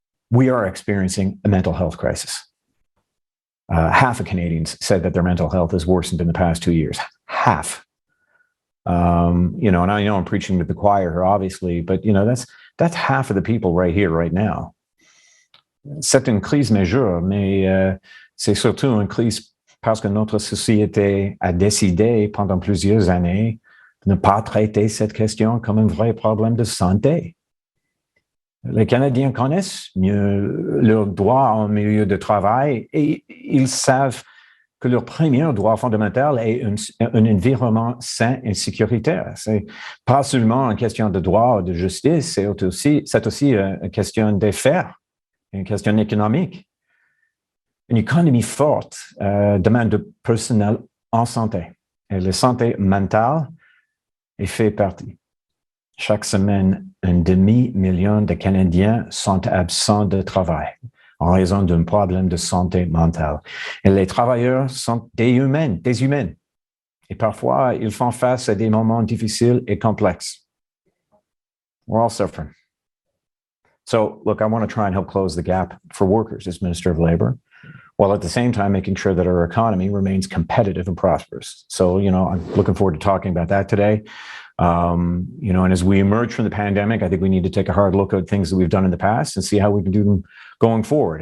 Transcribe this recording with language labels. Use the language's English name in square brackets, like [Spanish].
[English] We are experiencing a mental health crisis. Half of Canadians said that their mental health has worsened in the past 2 years. Half. And I know I'm preaching to the choir here, obviously, but that's half of the people right here, right now. [French] C'est une crise majeure, mais c'est surtout une crise parce que notre société a décidé pendant plusieurs années de ne pas traiter cette question comme un vrai problème de santé. Les Canadiens connaissent mieux leurs droits en milieu de travail et ils savent que leur premier droit fondamental est un environnement sain et sécuritaire. C'est pas seulement une question de droit ou de justice, c'est aussi une question d'affaires, une question économique. Une économie forte demande de personnel en santé. Et la santé mentale y fait partie. Chaque semaine, 500 000 de Canadiens sont absents de travail en raison d'un problème de santé mentale. Et les travailleurs sont des humains. Et parfois, ils font face à des moments difficiles et complexes. [English] We're all suffering. So, look, I want to try and help close the gap for workers as Minister of Labour, while at the same time making sure that our economy remains competitive and prosperous. So, I'm looking forward to talking about that today. And as we emerge from the pandemic, I think we need to take a hard look at things that we've done in the past and see how we can do them going forward.